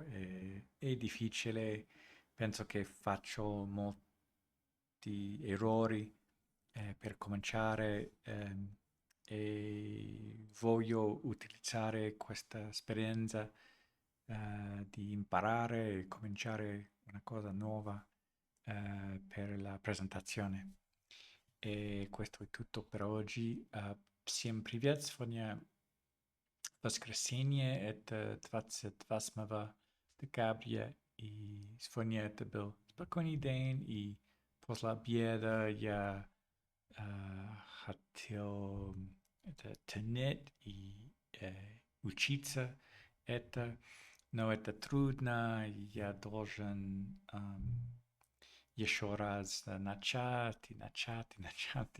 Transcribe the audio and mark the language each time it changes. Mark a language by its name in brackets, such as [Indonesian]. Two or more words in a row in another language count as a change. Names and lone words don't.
[Italian] È difficile, penso che faccio molti errori per cominciare, e voglio utilizzare questa esperienza di imparare e cominciare una cosa nuova per la presentazione. E questo è tutto per oggi. [Russian] Всем привет! Сегодня воскресенье, это 28 декабря, и сегодня это был спокойный день, и после обеда я хотел это тянуть и учиться это, но это трудно, я должен еще раз начать и начать и начать.